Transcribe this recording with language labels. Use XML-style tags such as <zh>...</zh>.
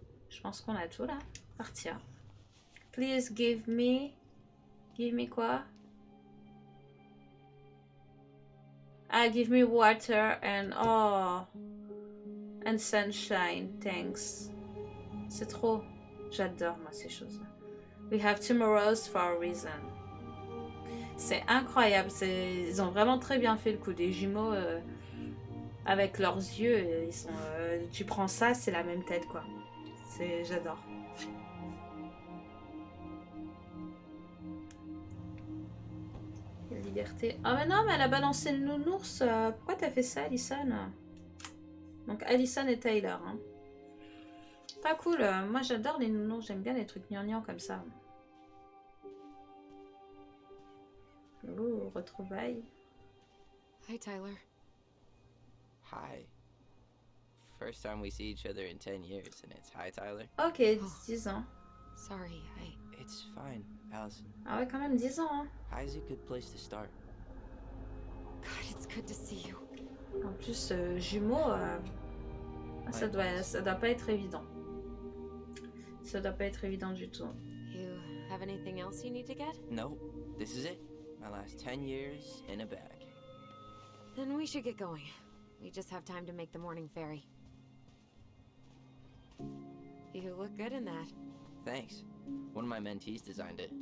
<fr>Je pense qu'on a tout là. Partir.</fr> <en>Please give me... Give me</en> <fr>quoi?</fr> <en>Ah, give me water and... Oh... And sunshine, thanks.</en> <fr>C'est trop. J'adore moi ces choses-là.</fr> <en>We have tomorrows for a reason.</en> <fr>C'est incroyable. Ils ont vraiment très bien fait le coup des jumeaux avec leurs yeux. Ils sont, tu prends ça, c'est la même tête quoi. J'adore. Liberté. Ah mais non, mais elle a balancé le nounours. Pourquoi t'as fait ça, Alison? Donc Alison et Taylor. Hein. Pas cool. Moi j'adore les nounours. J'aime bien les trucs gnangnans comme ça. Oh, retrouvailles.</fr> <en>Hi, Tyler. Hi. First time we see each other in 10 years, and it's hi, Tyler.</en> <fr>Ok, 10 ans.</fr> <en>Sorry, It's fine, Allison.</en> <fr>Ah ouais, quand même 10 ans. Hein.</fr> <en>Hi's a good place to start. God, it's good to see you.</en> <fr>En plus, jumeaux, ça doit pas être évident. Ça doit pas être évident du tout.</fr> <en>You have anything else you need to get? Nope, this is it. My last 10 years in a bag. Then we should get going. We just have time to make the morning ferry. You look good in that. Thanks. One of my mentees designed it.</en>